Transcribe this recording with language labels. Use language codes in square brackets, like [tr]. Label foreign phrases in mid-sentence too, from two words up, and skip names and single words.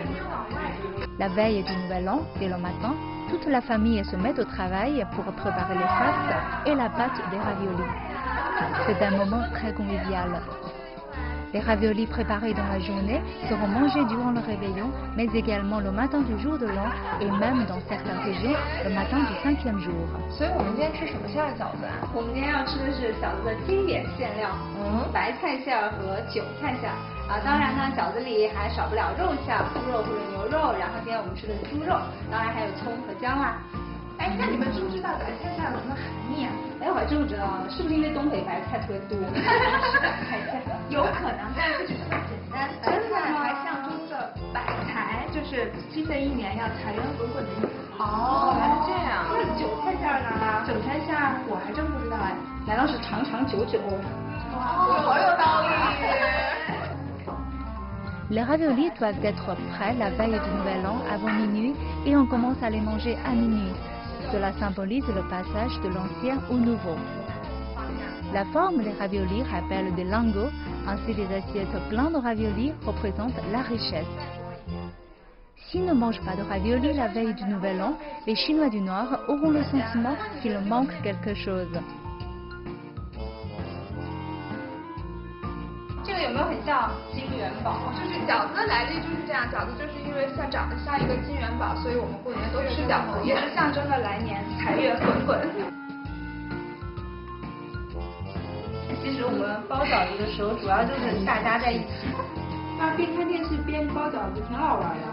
[fr] La veille du Nouvel An, dès le matin, toute la famille se met au travail pour préparer les farces et la pâte des raviolis. C'est un moment très convivial. Les raviolis préparés dans la journée seront mangés durant le réveillon, mais également le matin du jour de l'an et même dans certaines régions, le matin du 5e jour. [zh] 所以我们今天吃什么馅儿的饺子啊？我们今天要吃的是饺子的经典馅料，白菜馅儿和韭菜馅儿啊。当然呢，饺子里还少不了肉馅儿，猪肉或者牛肉。然后今天我们吃的是猪肉，当然还有葱和姜啦。哎，那你们知不知道白菜馅儿有什么含义啊？哎，我还真不知道，是不是因为东北白菜特别多？是的，白菜有可能，但是就这么简单。白菜还象征着百财，就是新的一年要财源滚滚的意思。哦，原来是这样。那韭菜馅儿呢？韭菜馅儿我还真不知道哎，难道是长长久久？哇，好有道理。 [fr] Les raviolis doivent être prêts la veille du Nouvel An avant minuit et on commence à les manger à minuit. Cela symbolise le passage de l'ancien au nouveau. La forme des raviolis rappelle des lingots, ainsi les assiettes pleines de raviolis représentent la richesse. S'ils ne mangent pas de raviolis la veille du Nouvel An, les Chinois du Nord auront le sentiment qu'il manque quelque chose. [zh] 这个有没有很像金元宝？就是饺子的来历就是这样，饺子就是因为长得像一个金元宝，所以我们过年都吃饺子，也是象征着来年财源滚滚。其实我们包饺子的时候，主要就是大家在一起，那边看电视边包饺子，挺好玩的。